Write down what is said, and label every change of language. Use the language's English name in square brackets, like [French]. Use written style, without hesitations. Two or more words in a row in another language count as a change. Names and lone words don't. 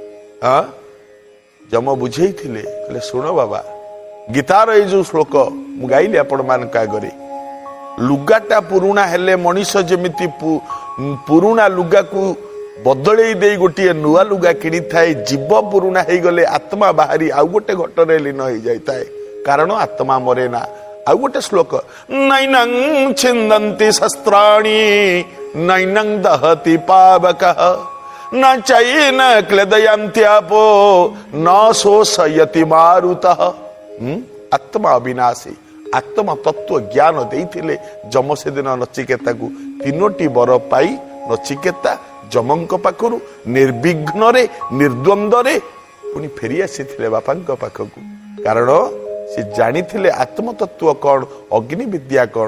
[Odia] ଯମ ବୁଝେଇଥିଲେ, କହିଲେ ଶୁଣ ବାବା, ଗୀତାର ଏଇ ଯୋଉ ଶ୍ଲୋକ ମୁଁ ଗାଇଲି ଆପଣ ମାନଙ୍କ ଆଗରେ, ଲୁଗାଟା ପୁରୁଣା ହେଲେ ମଣିଷ ଯେମିତି ପୁରୁଣା ଲୁଗାକୁ ବଦଳେଇ ଦେଇ ଗୋଟିଏ ନୂଆ ଲୁଗା କିଣିଥାଏ, ଜୀବ ପୁରୁଣା ହେଇଗଲେ ଆତ୍ମା ବାହାରି ଆଉ ଗୋଟେ ଘଟରେ ଲୀନ ହେଇଯାଇଥାଏ, କାରଣ ଆତ୍ମା ମରେ ନା। ଆଉ ଗୋଟେ ଶ୍ଲୋକ, [Sanskrit] ନୈନଂ ଛିନ୍ଦନ୍ତି ଶସ୍ତ୍ରାଣୀ ନୈନଂ ଦହତି ପାବକଃ न चैन क्लेदयन्त्यापो न शोषयति मारुतः। [Odia] ଆତ୍ମା ଅବିନାଶୀ, ଆତ୍ମା ତତ୍ତ୍ୱ ଜ୍ଞାନ ଦେଇଥିଲେ ଯମ ସେ ଦିନ ନଚିକେତା କୁ ତିନୋଟି ବର ପାଇ ନଚିକେତା ଯମଙ୍କ ପାଖରୁ ନିର୍ବିଘ୍ନ ରେ ନିର୍ଦ୍ୱନ୍ଦ୍ୱ ରେ ପୁଣି ଫେରି ଆସିଥିଲେ ବାପାଙ୍କ ପାଖକୁ, କାରଣ ସେ ଜାଣିଥିଲେ ଆତ୍ମ ତତ୍ତ୍ୱ କଉଣ, ଅଗ୍ନି ବିଦ୍ୟା କଉଣ।